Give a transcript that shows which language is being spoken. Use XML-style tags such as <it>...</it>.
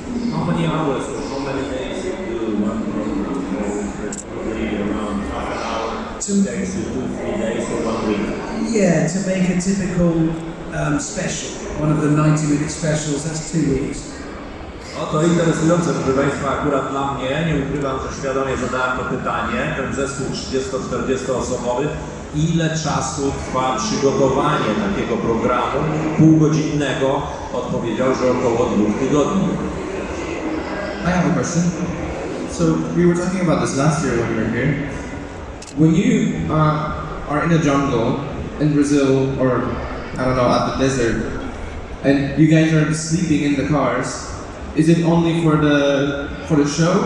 <en>How many hours or how many days you do one program? Probably around half an hour, 2 days, 2-3 days, or 1 week. Yeah, to make a typical special, one of the 90-minute specials, that's 2 weeks.</en> <pl>No to interesujące, proszę Państwa, akurat dla mnie, nie ukrywam, że świadomie zadałem to pytanie, ten zespół 30-40 osobowy, ile czasu trwa przygotowanie takiego programu półgodzinnego? Odpowiedział, że około 2 tygodni.</pl> <en>I have a question. So we were talking about this last year when we were here. When you are in a jungle in Brazil, or I don't know, at the desert, and you guys are sleeping in the cars, is it only for the show?</en>